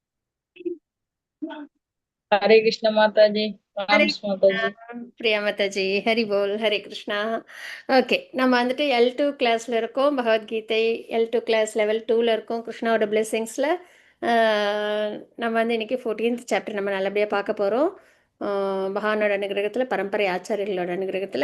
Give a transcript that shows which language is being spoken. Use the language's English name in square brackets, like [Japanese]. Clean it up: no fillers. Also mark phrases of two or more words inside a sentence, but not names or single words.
[Hindi] हरे कृष्ण माता जी। हरे राम्स माता जी। [Tamil] பிரியா மாதாஜி ஹரி போல் ஹரே கிருஷ்ணா. ஓகே, நம்ம வந்துட்டு L2 கிளாஸ்ல இருக்கோம். பகவத்கீதை L2 கிளாஸ் லெவல் 2ல இருக்கோம். கிருஷ்ணாவோட பிளெஸிங்ஸில் நம்ம வந்து இன்னைக்கு 14th சாப்டர் நம்ம நல்லபடியாக பார்க்க போகிறோம். பகவானோட அனுகிரகத்தில், பரம்பரை ஆச்சாரியர்களோட அனுகிரகத்தில்.